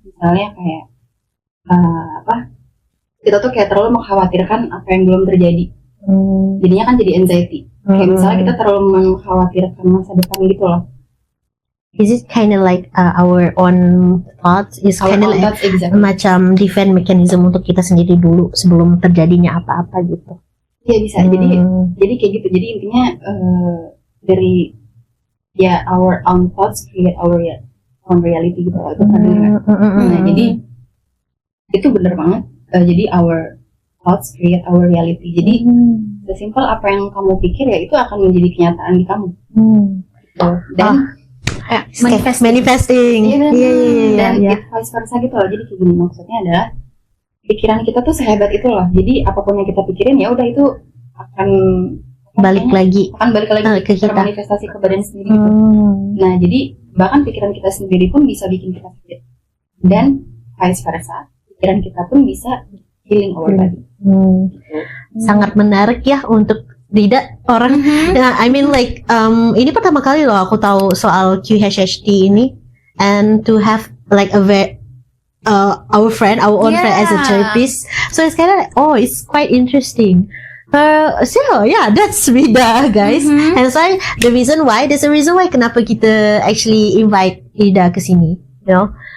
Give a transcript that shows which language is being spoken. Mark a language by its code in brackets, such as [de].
[id] Misalnya kayak kita tuh kayak terlalu mengkhawatirkan apa yang belum terjadi. Jadinya kan jadi anxiety. Kayak misalnya kita terlalu mengkhawatirkan masa depan gitu loh. [en] Is it kind of like our own thoughts? Is kind of like exactly. [id] Macam defense mechanism untuk kita sendiri dulu sebelum terjadinya apa-apa gitu. Iya bisa. Jadi kayak gitu. Jadi intinya dari ya [en] our own thoughts create our own reality [id] gitu. Itu kan. Nah jadi itu bener banget. [en] Jadi our thoughts create our reality. [id] Jadi sesimpel apa yang kamu pikir ya itu akan menjadi kenyataan di kamu. Gitu. Dan [en] manifesting. [id] Dan vice versa gitu loh. Jadi kayak gini maksudnya adalah pikiran kita tuh sehebat itu loh. Jadi apapun yang kita pikirin ya udah itu akan balik lagi ke kita, manifestasi ke badan sendiri gitu. Nah jadi bahkan pikiran kita sendiri pun bisa bikin kita sakit. Dan vice versa, pikiran kita pun bisa [en] healing our body. [id] Sangat menarik ya untuk tidak orang. [en] I mean like [id] ini pertama kali loh aku tahu soal QHHT ini, [en] and to have like our own friend as a therapist, so it's kind of like, it's quite interesting. So yeah, that's Rida, guys. And so there's a reason why [id] kenapa kita [en] actually invite Rida [id] ke sini, [en] you know.